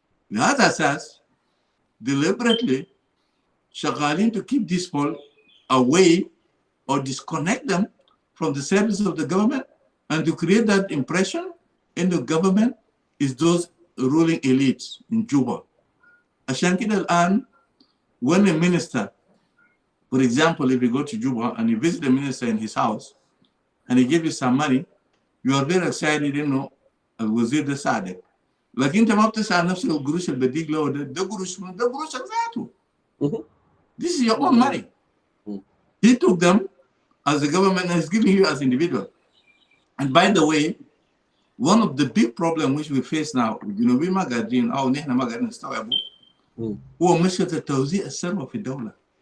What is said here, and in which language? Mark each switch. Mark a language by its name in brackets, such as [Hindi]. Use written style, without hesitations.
[Arabic] لهذا أساس [English] deliberately [Arabic] شغالين [English] to keep these people away or disconnect them from the service of the government and to create that impression in the government is those ruling elites in Juba. [Arabic] عشان كده الآن [English] when a minister, for example, if you go to Juba and you visit the minister in his house and he gives you some money, you are very excited [Arabic] إنه الوزير ده ساعدك. لكن أنت ما بتسأل نفسك القروش اللي بديك له ده قروشك ذاته. [English] This is your own money. He took them as the government is giving you as individual. And by the way, one of the big problems which we face now, we [Arabic] ما قادرين أو نحن ما قادرين نستوعبه هو مشكلة التوزيع الثروة في الدولة.